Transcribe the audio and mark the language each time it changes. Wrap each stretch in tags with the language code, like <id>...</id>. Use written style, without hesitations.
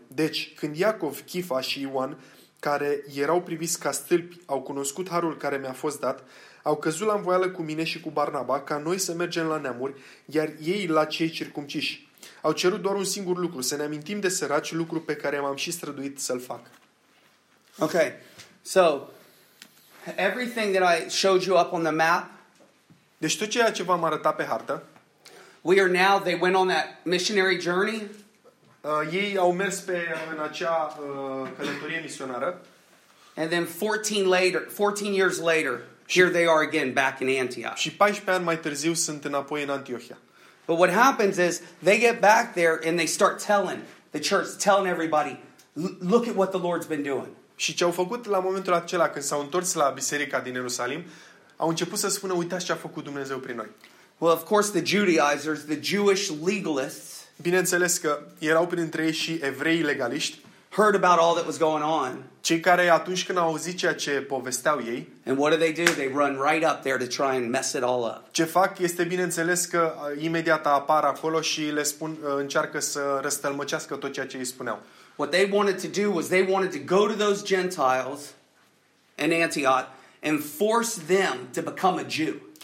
<ro>Deci, când Iacov, Chifa și Ioan, care erau priviți ca stâlpi, au cunoscut harul care mi-a fost dat, au căzut la învoială cu mine și cu Barnaba ca noi să mergem la neamuri, iar ei la cei circumciși. Au cerut doar un singur lucru, să ne amintim de săraci, lucru pe care m-am și străduit să-l fac.</ro> <en>Ok, so, everything that I showed you up on the map,</en> <ro>deci tot ceea ce v-am arătat pe hartă,</ro> <en>we are now, they went on that missionary journey,</en> <ro>ei au mers pe în acea călătorie misionară.</ro> <en>And then 14 years later, here they are again back in Antioch.</en> <ro>Și 14 ani mai târziu sunt înapoi în Antiohia.</ro> <en>But what happens is they get back there and they start telling the church, telling everybody, look at what the Lord's been doing.</en> <ro>Și ce au făcut la momentul acela când s-au întors la biserica din Ierusalim, au început să spună: uitați ce a făcut Dumnezeu prin noi.</ro> <en>Well, of course the Judaizers, the Jewish legalists,</en> <ro>bineînțeles că erau printre ei și evreii legaliști,</ro> <en>heard about all that was going on.</en> <ro>Cei care atunci când au auzit ceea ce povesteau ei,</ro> <en>and what do? They run right up there to try and mess it all up.</en> <ro>Ce fac este, bineînțeles, că imediat apar acolo și le spun, încearcă să răstălmăcească tot ceea ce îi spuneau.</ro> <en>What they wanted to do was they wanted to go to those Gentiles in Antioch and force them to become a Jew.</en>